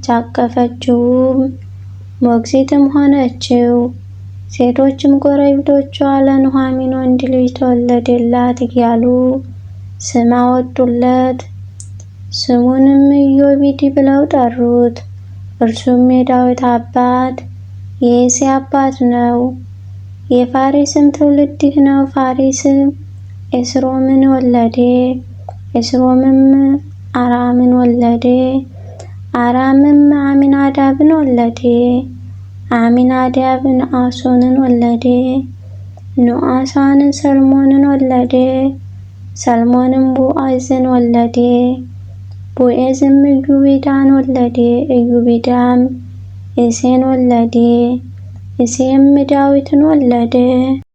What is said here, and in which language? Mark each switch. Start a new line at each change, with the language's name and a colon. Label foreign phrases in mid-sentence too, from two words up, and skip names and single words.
Amharic: አቀፈችውም፣ ሞግዚትም ሆነችው። ሴቶችም ጎረቤቶቿ ለኑኃሚን ወንድ ልጅ ተወለደላት እያሉ ስም አወጡለት። ስሙንም ኢዮቤድ ብለው ጠሩት። እርሱም የዳዊት አባት የእሴይ አባት ነው። የፋሬስም ትውልድ ይህ ነው። ፋሬስ ኤስሮምን ወለደ። ኤስሮምም አራምን ወለደ። አራምም አሚናዳብን ወለደ። አሚናዳብ ነአሶንን ወለደ። ነአሶን ሰልሞንን ወለደ። ሰልሞንም ቦዔዝን ወለደ። ቦዔዝም ኢዮቤዳን ወለደ። ኢዮቤዳም እሴይን ወለደ። እሴይም ዳዊትን ወለደ።